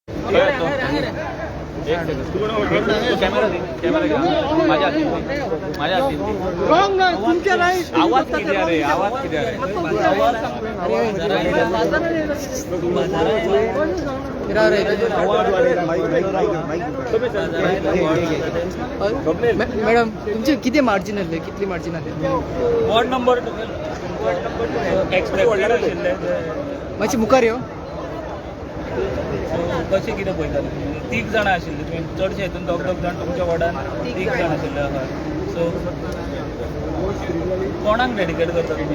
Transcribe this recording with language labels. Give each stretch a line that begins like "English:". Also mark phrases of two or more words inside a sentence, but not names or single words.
Marathi: आवाज किती रे आवाज किती रे मॅडम तुमचे किती मार्जिन आहे कितली मार्जिन आहे
English: ward number
Konkani: मातशी मुखार यो कशें कितें पळयता तीग जाणां आशिल्लीं तुमी चडशे हितून दोग जाण तुमच्या वॉर्डान तीग जाण आशिल्ले हय सो कोणाक डेडिकेट करता तुमी